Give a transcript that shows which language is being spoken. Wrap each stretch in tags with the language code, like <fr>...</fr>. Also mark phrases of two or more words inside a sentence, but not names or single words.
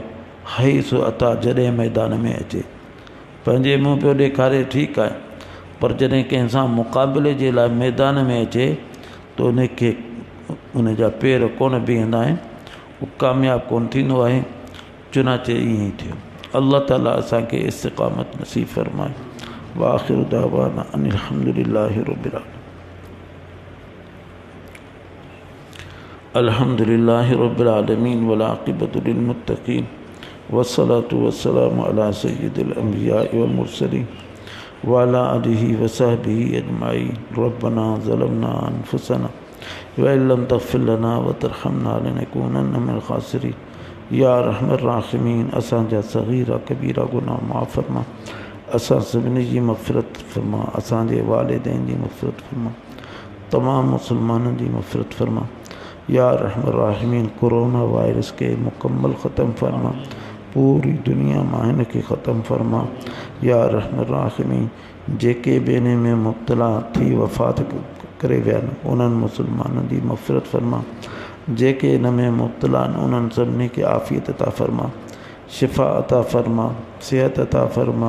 <sd>हैसु अता, जॾहिं मैदान में अचे, पंहिंजे मुंहुं पियो ॾेखारे ठीकु आहे, पर जॾहिं कंहिंसां मुक़ाबिले जे लाइ मैदान में अचे त उनखे उन जा पेर कोन बीहंदा आहिनि, उहो कामयाबु कोन थींदो आहे। चुनाचे ईअं ई थियो। अल्लाह ताला असांखे इस्तिक़ामत नसीब फ़रमाए।</sd> <ar>وآخر دعوانا أن الحمد لله رب العالمين. الحمد لله رب العالمين والعاقبة للمتقين والصلاة والسلام على سيد الأنبياء والمرسلين وعلى آله وصحبه أجمعين. ربنا ظلمنا أنفسنا وإن لم تغفر لنا وترحمنا لنكونن من الخاسرين. يا أرحم الراحمين,</ar> <sd>असांजा सग़ीरा कबीरा गुनाह माफ़ फरमा, असां सभिनी जी मग़फ़िरत फरमा, असांजे वालिदैन जी मग़फ़िरत फरमा, तमाम मुसलमाननि जी मग़फ़िरत फरमा।</sd> <ar>يا أرحم الراحمين,</ar> <sd>कोरोना वायरस के मुकम्मल ख़त्म फरमा, पूरी दुनिया मां हिन खे ख़त्म फरमा।</sd> <ar>يا أرحم الراحمين,</ar> <sd>जेके बि इन में मुब्तला थी वफ़ात करे विया आहिनि उन्हनि मुसलमाननि जी मग़फ़िरत फरमा। जेके इन में मुब्तला आहिनि उन्हनि सभिनी खे आफ़ियत अता फरमा, शिफ़ा अता फरमा, सिहत अता फरमा।</sd>